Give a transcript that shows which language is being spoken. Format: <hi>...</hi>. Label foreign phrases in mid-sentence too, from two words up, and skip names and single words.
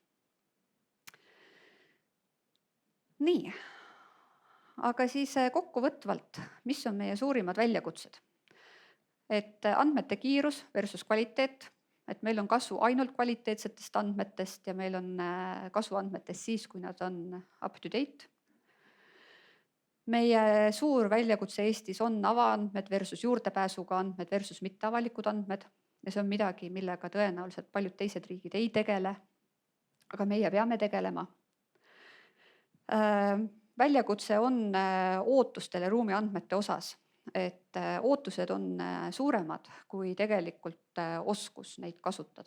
<et>Nii, aga siis kokkuvõtvalt, mis on meie suurimad väljakutsed? Et andmete kiirus versus kvaliteet, et meil on kasu ainult kvaliteetsetest andmetest ja meil on kasu andmetest siis, kui nad on</et> <en>up to date.</en> <et>Meie suur väljakutse Eestis on avaandmed versus juurdepääsuga andmed versus mitteavalikud andmed ja see on midagi, millega tõenäoliselt paljud teised riigid ei tegele, aga meie peame tegelema. Väljakutse on ootustele ruumiandmete osas, et ootused on suuremad kui tegelikult oskus neid kasutada.</et>